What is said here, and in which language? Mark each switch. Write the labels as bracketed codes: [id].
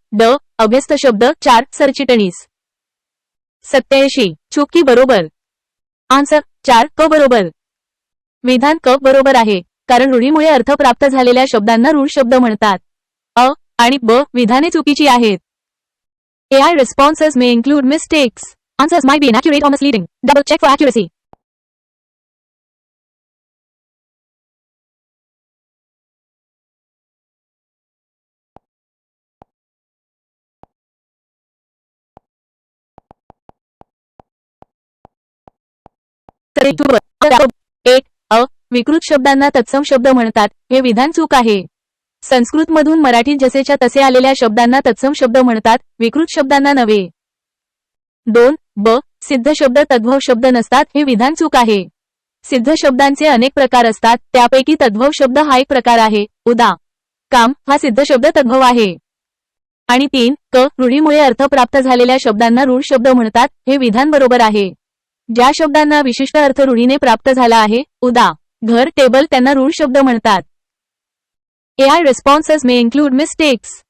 [mr] ड अभ्यस्त शब्द. 4. सरचिटणीस. 87. चूक की बरोबर. आन्सर 4. क बरोबर. विधान क बरोबर आहे कारण रूढीमुळे अर्थ प्राप्त झालेल्या शब्दांना रूढ शब्द म्हणतात. अ आणि ब विधाने चुकीची आहेत. [en] AI responses may include mistakes. Answers might be inaccurate or misleading. Double check for accuracy. [mr] एक अ विकृत शब्दांना तत्सम शब्द म्हणतात हे विधान चूक आहे. संस्कृत मधून मराठीत जसेच्या तसे आलेल्या शब्दांना तत्सम शब्द म्हणतात, विकृत शब्दांना नव्हे. 2. ब सिद्ध शब्द तद्भव शब्द नसतात हे विधान चूक आहे. सिद्ध शब्दांचे अनेक प्रकार असतात, त्यापैकी तद्भव शब्द हा एक प्रकार आहे. उदा. काम हा सिद्ध शब्द तद्भव आहे. आणि 3 क रूढीमुळे अर्थ प्राप्त झालेल्या शब्दांना रूढ शब्द म्हणतात, हे विधान बरोबर आहे. ज्या शब्दांना विशिष्ट अर्थ रूढीने प्राप्त झाला आहे, उदा. घर, टेबल, त्यांना रूढ शब्द म्हणतात. [en] AI responses may include mistakes.